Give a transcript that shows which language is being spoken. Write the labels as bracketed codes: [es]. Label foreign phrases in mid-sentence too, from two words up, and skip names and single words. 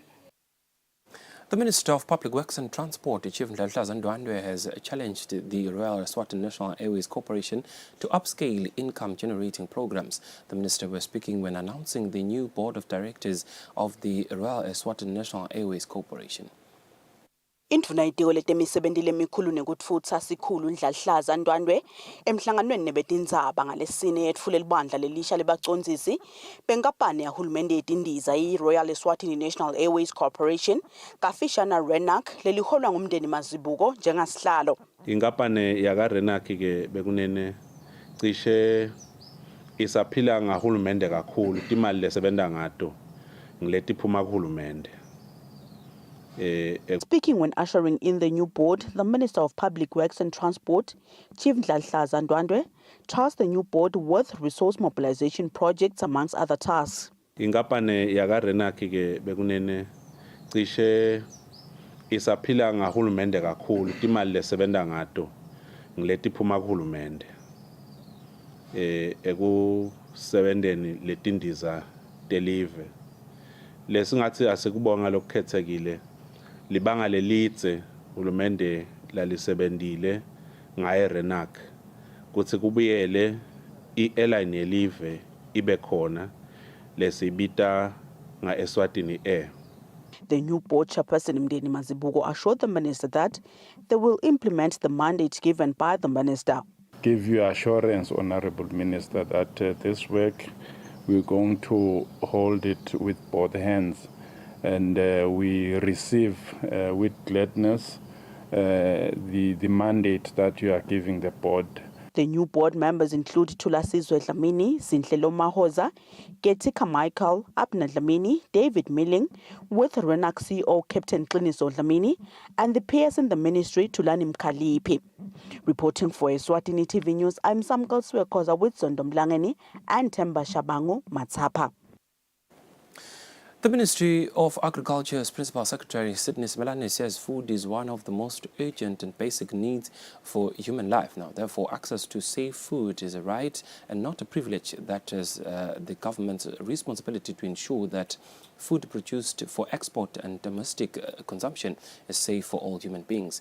[en] The Minister of Public Works and Transport, Chief Ndladla Ndwandwe, has challenged the Royal Eswatini National Airways Corporation to upscale income-generating programs. The Minister was speaking when announcing the new Board of Directors of the Royal Eswatini National Airways Corporation. [ss] Indvuna itiko letemisebenzi lemikhulu nekutfutsa sikhulu Ndladla Ndwandwe emhlanganweni nebetindzaba ngalesine yetfule libandla lelisha lebacondzisi benkampani yahulumende yetindiza i-Royal Eswatini National Airways Corporation kafishana RENAC leliholwa ngumndeni Mazibuko njengasihlalo. Inkampani yaka RENAC ke bekunene cishe isaphila ngahulumende kakhulu, imali lesebenta ngato ngiletiphuma kuhulumende. [en] Speaking when ushering in the new board, the Minister of Public Works and Transport, Chief Ndladla Ndwandwe, tasked the new board with resource mobilization projects amongst other tasks. [ss] Inkampani yaka RENAC ke bekunene cishe isaphila ngahulumende kakhulu, imali lesebenta ngato ngiletiphuma kuhulumende. Ekusebenteni letindiza delive. Lesingathi asikubonga lokukhethekile. Libanga lelitse hulumende lalisebentile ngaye RENAC kuthi kubuyele i-airline yelive ibe khona lesibita nga Eswatini Air. [en] The new board chairperson Mdeni Mazibuko assured the minister that they will implement the mandate given by the minister. Give you assurance, Honorable Minister, that this work we're going to hold it with both hands, and we receive with gladness the mandate that you are giving the board. The new board members include Thulasizwe Dlamini, Zinhlelo Mahoza, Getika Michael, Abner Dlamini, David Milling, with Renac CEO Captain Kliniso Dlamini, and the peers in the ministry, Tulani Mkalipi. Reporting for Eswatini TV News, I'm Samkal Swekoza with Zondo Mlangeni and Temba Shabangu Matsapa. The Ministry of Agriculture's Principal Secretary, Sydney Smelane, says food is one of the most urgent and basic needs for human life. Now, therefore, access to safe food is a right and not a privilege. That is the government's responsibility to ensure that food produced for export and domestic consumption is safe for all human beings.